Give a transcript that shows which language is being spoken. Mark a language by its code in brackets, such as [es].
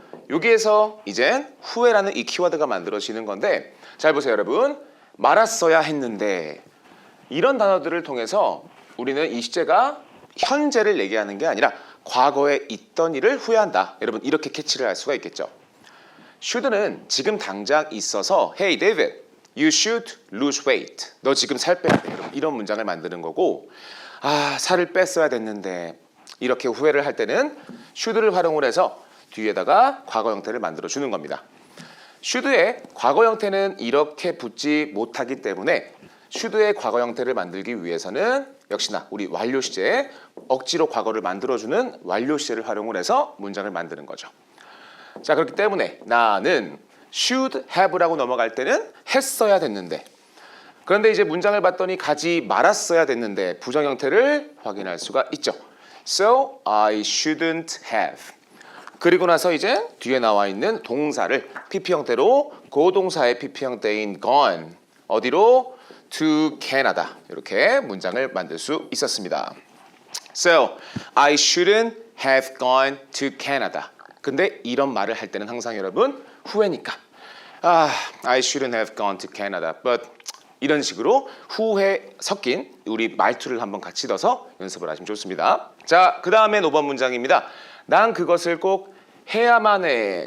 [ko] 여기에서 이젠 후회라는 이 키워드가 만들어지는 건데, 잘 보세요 여러분. 말았어야 했는데, 이런 단어들을 통해서 우리는 이 시제가 현재를 얘기하는 게 아니라 과거에 있던 일을 후회한다. 여러분 이렇게 캐치를 할 수가 있겠죠. [en] should는 [ko] 지금 당장 있어서 [en] Hey David, you should lose weight. [ko] 너 지금 살 빼야 돼. 여러분 이런 문장을 만드는 거고, 아 살을 뺐어야 됐는데, 이렇게 후회를 할 때는 should를 활용을 해서 뒤에다가 과거 형태를 만들어 주는 겁니다. should의 과거 형태는 이렇게 붙지 못하기 때문에 should의 과거 형태를 만들기 위해서는 역시나 우리 완료 시제, 억지로 과거를 만들어주는 완료 시제를 활용을 해서 문장을 만드는 거죠. 자, 그렇기 때문에 나는 should have라고 넘어갈 때는 했어야 됐는데, 그런데 이제 문장을 봤더니 가지 말았어야 됐는데 부정 형태를 확인할 수가 있죠. [en] So I shouldn't have. [ko] 그리고 나서 이제 뒤에 나와 있는 동사를 PP 형태로 고동사의 PP 형태인 gone, 어디로? [en] to Canada. [ko] 이렇게 문장을 만들 수 있었습니다. [en] So, I shouldn't have gone to Canada. [ko] 근데 이런 말을 할 때는 항상 여러분 후회니까 [en] I shouldn't have gone to Canada. [ko] But 이런 식으로 후회 섞인 우리 말투를 한번 같이 넣어서 연습을 하시면 좋습니다. 자, 그 다음에 5번 문장입니다. 난 그것을 꼭 해야만 해.